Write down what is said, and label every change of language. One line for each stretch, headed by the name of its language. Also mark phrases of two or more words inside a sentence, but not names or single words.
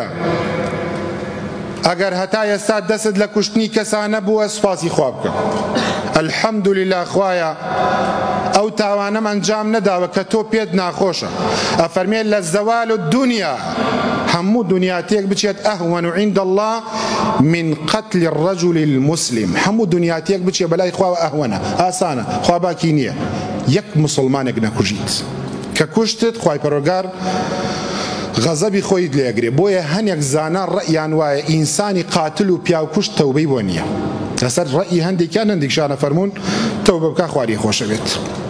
Central Kurdish: ئەگەر هەتا ئێستا دەست لە کوشتنی کەسانە بووە سوپاسی خوا بکە. الحەمدولله خوایە ئەو تاوانەم ئەنجام نەداوە کە تۆ پێت ناخۆشە. ئەفەرمێت لە
Arabic: زەوال الدنیا،
Central Kurdish: هەموو دنیاتێک بچێت
Arabic: ئەهوەن عند الله من قتل الرجل المسلم،
Central Kurdish: هەموو دنیاتێک بچێت بەلای خواوە ئەهوەنە، ئاسانە، خوا باکی نییە یەک مسلمانێک نەکوژیت. کە کوشتت خوای پەروەردگار غەزەبی خۆیت لێگرێ. بۆیە هەنێک زانا ڕەئیان وایە ئینسانی قاتل و پیاوکوشت تەوبەی بۆ نییە. لەسەر ڕەئی هەندێکیان هەندێکشانە فەرموون تەوبە بکە خواری خۆشەوێت.